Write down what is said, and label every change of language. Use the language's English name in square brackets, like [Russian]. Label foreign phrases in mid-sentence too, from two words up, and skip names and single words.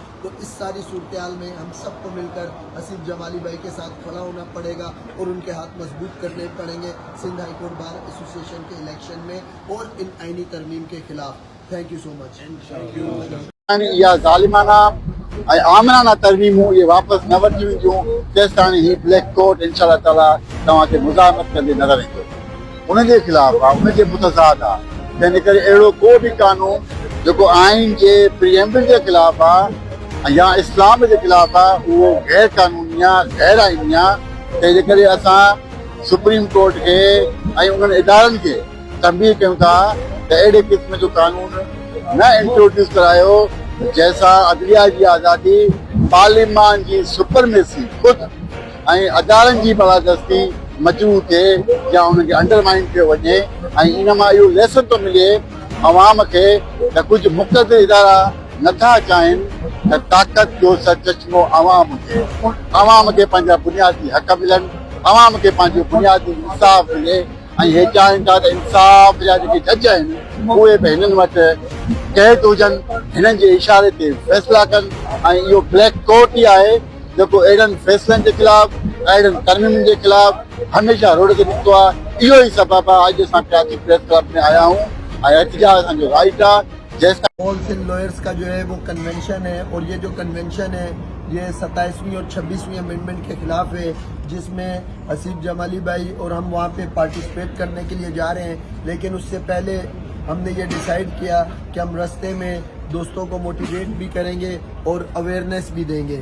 [Urdu] تو اس ساری صورت میں ہم سب کو مل کر حسیب جمالی بھائی کے ساتھ کھڑا ہونا پڑے گا اور ان کے ہاتھ مضبوط کرنے پڑیں گے سندھ ہائی کورٹ بار ایسوسی ایشن کے الیکشن میں اور ان آئینی ترمیم کے خلاف. [English] Thank you so much. [Sindhi] या ज़ालिमाना आमराना तरमीमूं ये वापस न वठी वञिजूं तेसिताईं ही [English] ब्लैक कोट [Arabic] इंशाअल्लाह ताला [Sindhi] तव्हांखे मुज़ाहमत कंदे नज़र ईंदो। उनजे ख़िलाफ़ आहे, उनजे मुतज़ाद आहे। तंहिंजे करे अहिड़ो को बि कानून जेको आइन जे प्रिएम्बल जे ख़िलाफ़ आहे या इस्लाम जे ख़िलाफ़ आहे उहो गैर कानूनी आहे, गैर आइनी आहे। तंहिंजे करे असां सुप्रीम कोर्ट खे ऐं उन्हनि इदारनि खे तंबीह कयूं था त अहिड़े क़िस्म जो कानून न इंट्रोड्यूस करायो जैसा अदलिया जी आज़ादी, पार्लियामान जी सुपरमेसी खुद ऐं अदालतनि जी बलादस्ती मजबूत थिए या उनखे अंडरमाइन कयो वञे। ऐं इन मां इहो लेसन थो मिले अवाम खे त कुझु मुक़तदर इदारा नथा चाहिनि त ताक़त जो चश्मो अवाम खे पंहिंजा बुनियादी हक़ मिलनि, अवाम खे पंहिंजो बुनियादी इंसाफ़ मिले। ऐं हे चाहिनि था त इंसाफ़ जा जेके जज आहिनि उहे बि हिननि वटि कैद हुजनि, हिननि जे इशारे ते फ़ैसिला कनि। ऐं इहो [English] ब्लैक कोर्ट [Sindhi] ई आहे जेको अहिड़नि फ़ैसिलनि जे ख़िलाफ़, अहिड़नि तरमीमनि जे ख़िलाफ़ हमेशह रोड ते निकितो आहे। इहो ई सबबु आहे अॼु असां कराची प्रेस क्लब में आया आहियूं ऐं एहतजाज असांजो राइट आहे। [Urdu] آل سندھ لائرز کا جو ہے وہ کنونشن ہے، اور یہ جو کنونشن ہے یہ 27ویں اور 26ویں امینڈمنٹ کے خلاف ہے، جس میں حسیب جمالی بھائی اور ہم وہاں پہ پارٹیسپیٹ کرنے کے لیے جا رہے ہیں. لیکن اس سے پہلے ہم نے یہ ڈسائیڈ کیا کہ ہم راستے میں دوستوں کو موٹیویٹ بھی کریں گے اور اویئرنس بھی دیں گے.